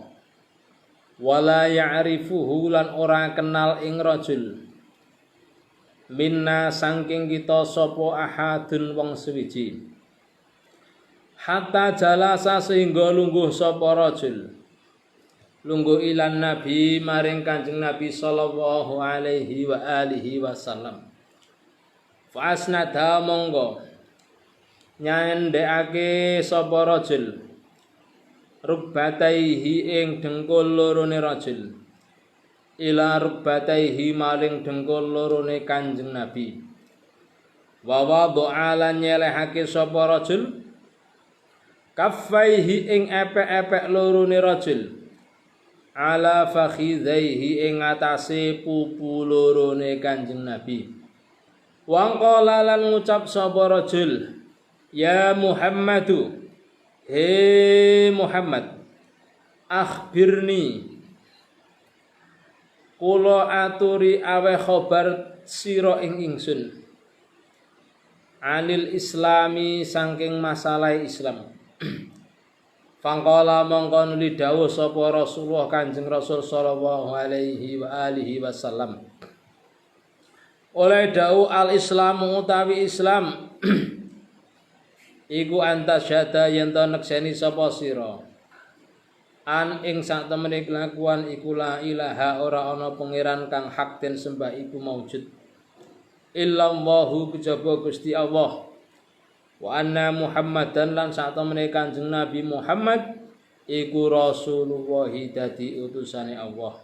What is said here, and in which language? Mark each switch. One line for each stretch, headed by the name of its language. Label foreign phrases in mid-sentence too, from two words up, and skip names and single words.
Arabic: ولا يعرفه
Javanese: lan ora kenal ing rajul. Minna saking kita sapa ahadun wong suwiji.
Arabic: حتى جلس
Javanese: sehingga lungguh sapa rajul. Lungguh ilan nabi maring Kanjeng Nabi
Arabic: صلى الله عليه وعلى آله وسلم. فأسند
Javanese: monggo nyandhekake sapa rajul rubbataihi ing dengkul lorone rajul
Arabic: إلى ركبتيه
Javanese: maring dengkul lorone Kanjeng Nabi.
Arabic: ووضع
Javanese: lan nyelehake sapa rajul kaffaihi ing epek-epek lorone rajul
Arabic: على فخذيه
Javanese: ing atase pupu lorone Kanjeng Nabi.
Arabic: وقال
Javanese: lan ngucap sapa rajul,
Arabic: يا محمد, he Muhammad, akhbirni,
Javanese: kula aturi awe khobar sira ing ingsun,
Arabic: عن الإسلام
Javanese: saking masalah Islam. Fangkala mongko nuli dawuh sapa Rasulullah Kanjeng Rasul
Arabic: صلى الله عليه وعلى آله وسلم.
Javanese: Oleh dawuh al-Islamu utawi Islam iku
Arabic: أن تشهد
Javanese: yen to nekseni sapa sira an ing sak temene kelakuan iku
Arabic: لا إله
Javanese: ora ana pangeran kang hak den sembah iku maujud illallahu kejaba Gusti Allah
Arabic: وأن محمدا
Javanese: lan sak temene Kanjeng Nabi Muhammad iku Rasulullah dadi utusane Allah.